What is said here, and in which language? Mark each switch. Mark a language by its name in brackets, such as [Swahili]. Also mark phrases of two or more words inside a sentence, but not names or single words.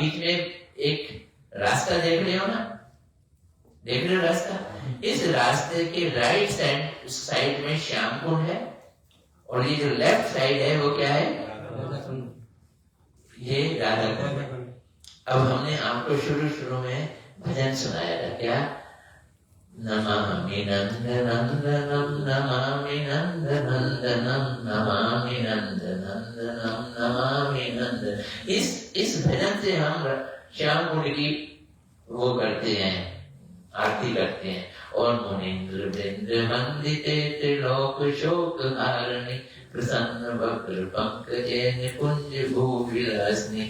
[Hindi] बीच में एक रास्ता देख रहे हो ना, देख रहे हो रास्ता? इस रास्ते के [English] right side [Hindi] में श्याम कुंड है और ये जो [English] left side [Hindi] है वो क्या है? ये राधा कुंड है। अब हमने आपको शुरू में भजन सुनाया था, क्या? [Sanskrit] नमामि नंदनंदनम नमामि नंदनंदनम नमामि नंदनंदनम नमामि नंदन। [Hindi] इस भजन से हम श्याम कुंड की वो करते हैं, आरती करते हैं। [Sanskrit] और मुनीन्द्र वृंद वंदिते त्रिलोक शोक हारिणी प्रसन्न वक्र पंकजे निकुंज भूविलासिनी।